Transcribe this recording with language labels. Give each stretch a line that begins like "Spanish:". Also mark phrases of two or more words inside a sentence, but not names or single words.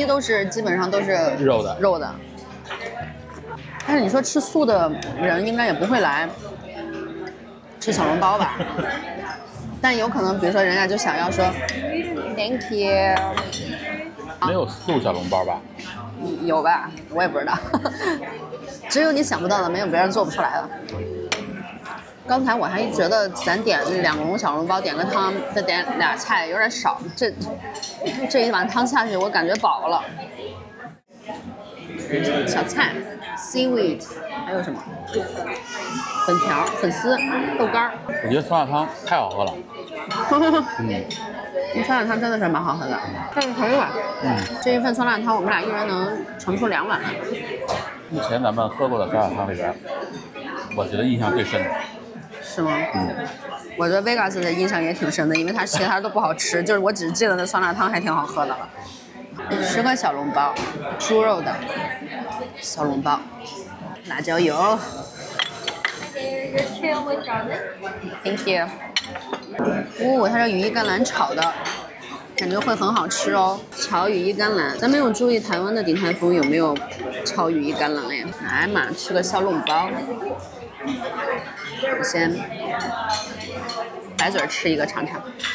Chinese: 統一都是基本上都是肉的。但是你說吃素的人應該也不會來吃小籠包吧？但有可能，比如說人家就想要說 ，
English: Thank you。
Chinese: 沒有素小籠包吧？有吧？我也不知道。只有你想不到的，沒有別人做不出來的。剛才我還覺得咱點2籠小籠包，點個湯，再點倆菜有點少。這一碗湯下去，我感覺飽了。小菜 ，seaweed，還有什麼粉条、粉絲、豆干。我觉得酸辣汤太好喝了。酸辣汤真的是蛮好喝的，这个可以吧？这一份酸辣汤我们俩一人能盛出2碗来。目前咱们喝过的酸辣汤里边，我觉得印象最深的。是吗？我对 Vegas 的印象也挺深的，因为它其他都不好吃，就是我只记得那酸辣汤还挺好喝的了。10个小笼包，豬肉的小笼包，辣椒油。
English: Thank you。
Chinese: 它这羽衣甘蓝炒的，感觉会很好吃哦。炒羽衣甘蓝，咱没有注意台湾的鼎泰丰有没有炒羽衣甘蓝呀？来嘛，吃个小笼包。我先白嘴吃一个尝尝。